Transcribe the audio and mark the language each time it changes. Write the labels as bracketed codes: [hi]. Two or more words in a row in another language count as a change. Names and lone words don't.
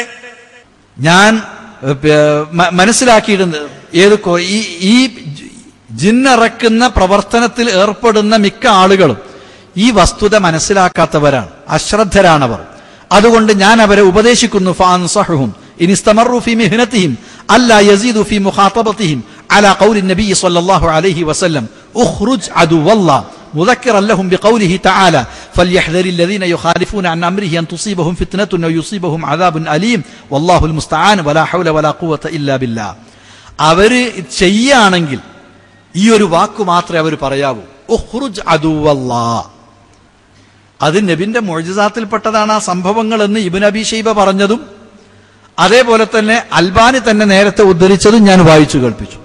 [ml] ഞാൻ മനസ്സിലാക്കിയിട്ടുണ്ട് ഈ ജിന്നിറക്കുന്ന പ്രവർത്തനത്തിൽ ഏർപ്പെടുന്ന മിക്ക ആളുകളും ഈ വസ്തുത മനസ്സിലാക്കാത്തവരാണ്, അശ്രദ്ധരാണവർ. അതുകൊണ്ട് ഞാൻ അവരെ ഉപദേശിക്കുന്നു, [ar] فأنصحهم إن استمروا في مهنتهم ألا يزيدوا في مخاطبتهم على قول النبي صلى الله عليه وسلم اخرج عدو الله مذكرا لهم بقوله تعالى فليحذر الذين يخالفون عن امره ان تصيبهم فتنه او يصيبهم عذاب اليم والله المستعان ولا حول ولا قوه الا بالله. [ml] അവര് ചെയ്യാണെങ്കിൽ ഈ ഒരു വാക്ക് മാത്രമേ അവർ പറയാവൂ, [ar] اخرج عدو الله. [ml] അത് നബിന്റെ മുഅ്ജിസാത്തിൽപ്പെട്ടതാണ് ആ സംഭവങ്ങൾ എന്ന് ഇബ്നു അബീ ശൈബ പറഞ്ഞതും അതേപോലെ തന്നെ അൽബാനി തന്നെ നേരത്തെ ഉദ്ധരിച്ചതും ഞാൻ വായിച്ചു കേൾപ്പിച്ചു.